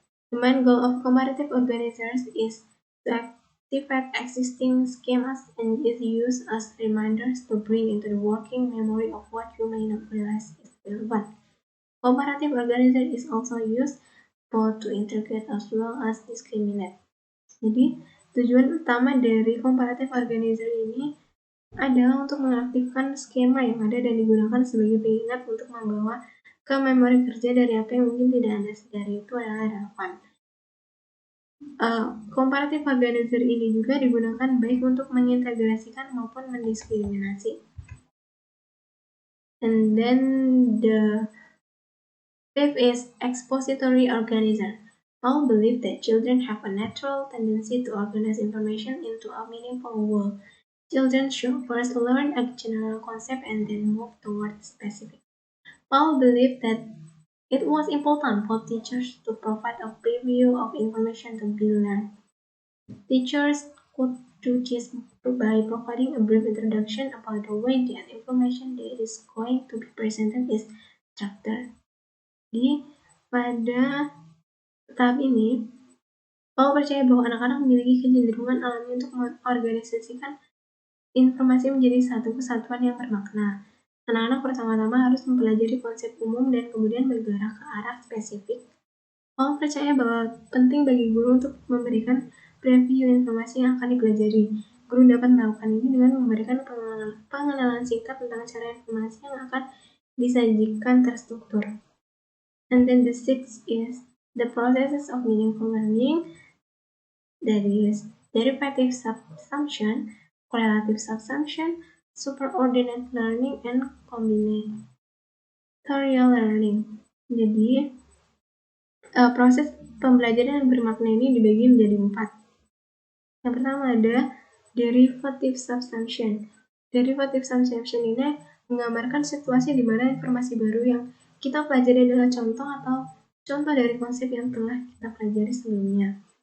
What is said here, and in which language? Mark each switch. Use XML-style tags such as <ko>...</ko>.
<en>The main goal of comparative organizers is to activate existing schemas and is used as reminders to bring into the working memory of what you may not realize is relevant. Comparative organizer is also used both to integrate as well as discriminate.</en> <id>Jadi, tujuan utama dari comparative organizer ini adalah untuk mengaktifkan skema yang ada dan digunakan sebagai pengingat untuk membawa ke memori kerja dari apa yang mungkin tidak Anda sadari itu adalah relevan. Comparative organizer ini juga digunakan baik untuk mengintegrasikan maupun mendiskriminasi.</id> <en>And then the fifth is expository organizer. Paul believed that children have a natural tendency to organize information into a meaningful whole. Children should first learn a general concept and then move toward specific. Paul believed that it was important for teachers to provide a preview of information to be learned. Teachers could do this by providing a brief introduction about the way that information that is going to be presented is structured.</en> <id>Jadi, pada tahap ini, Paul percaya bahwa anak-anak memiliki kecenderungan alami untuk mengorganisasikan informasi menjadi satu kesatuan yang bermakna. Anak-anak pertama-tama harus mempelajari konsep umum dan kemudian bergerak ke arah spesifik. Paul percaya bahwa penting bagi guru untuk memberikan preview informasi yang akan dipelajari. Guru dapat melakukan ini dengan memberikan pengenalan singkat tentang cara informasi yang akan disajikan terstruktur.</id> <en>And then the sixth is the processes of meaningful learning, that is derivative subsumption, correlative subsumption, superordinate learning, and combinatorial learning.</en> <id>Jadi, proses pembelajaran yang bermakna ini dibagi menjadi 4. Yang pertama ada derivative subsumption. Derivative subsumption ini menggambarkan situasi di mana informasi baru yang kita pelajari adalah contoh dari konsep yang telah kita pelajari sebelumnya.</id>